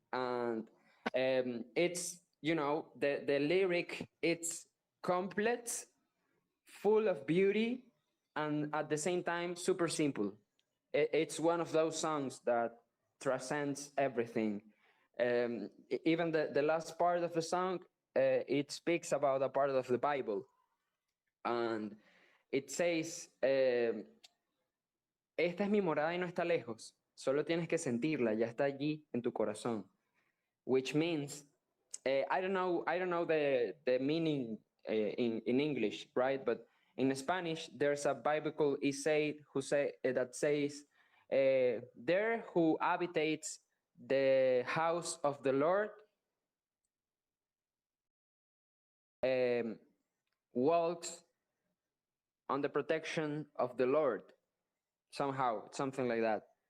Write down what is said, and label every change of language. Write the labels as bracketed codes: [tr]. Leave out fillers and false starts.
[en] And it's, you know, the lyric, it's complex, full of beauty, and at the same time, super simple. It's one of those songs that transcends everything. Even the last part of the song, it speaks about a part of the Bible. And it says, [es] esta es mi morada y no está lejos. Solo tienes que sentirla, ya está allí en tu corazón. [en] Which means, I don't know the meaning in English, right? But in Spanish, there's a biblical essay that says, there who habitates the house of the Lord walks on the protection of the Lord, somehow, something like that.